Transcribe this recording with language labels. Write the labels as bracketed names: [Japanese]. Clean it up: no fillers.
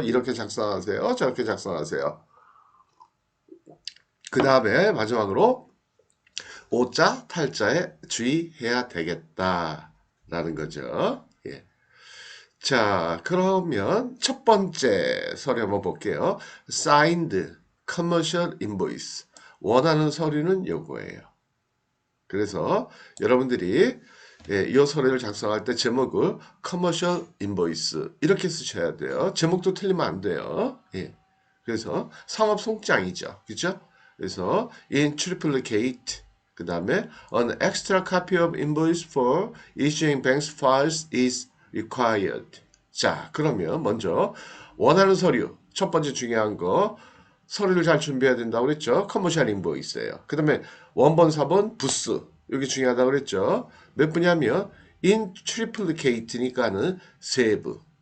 [Korean] 이렇게 작성하세요. 저렇게 작성하세요. 그 다음에 마지막으로 오자, 탈자에 주의해야 되겠다라는 거죠. 자, 그러면 첫 번째 서류 한번 볼게요. [English] Signed Commercial Invoice. [Korean] 원하는 서류는 요거예요. 그래서 여러분들이 이 서류를 작성할 때 제목을 Commercial Invoice 이렇게 쓰셔야 돼요. 제목도 틀리면 안 돼요. 그래서 상업 송장이죠. 그죠? [English] 그래서 in triplicate 그 다음에 an extra copy of invoice for issuing bank files is required. [Korean] 자, 그러면 먼저 원하는 서류 첫 번째 중요한 거 서류를 잘 준비해야 된다고 그랬죠. 커머셜 인보이스예요. 그 다음에 원본, 사본, 부스 여기 중요하다고 그랬죠. 몇 분이냐면 [English] in triplicate [Korean] 니까는 세 부.